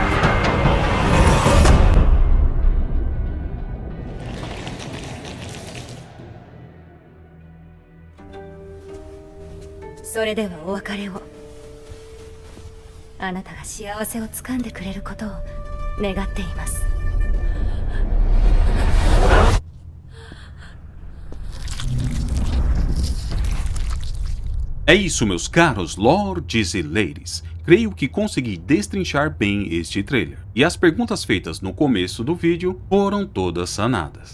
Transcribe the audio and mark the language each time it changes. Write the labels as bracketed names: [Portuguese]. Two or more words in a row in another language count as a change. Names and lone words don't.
[Japanese] それではお別れを。あなたが幸せをつかんでくれることを願っています。 [Portuguese] É isso, meus caros lords e ladies. Creio que consegui destrinchar bem este trailer. E as perguntas feitas no começo do vídeo foram todas sanadas.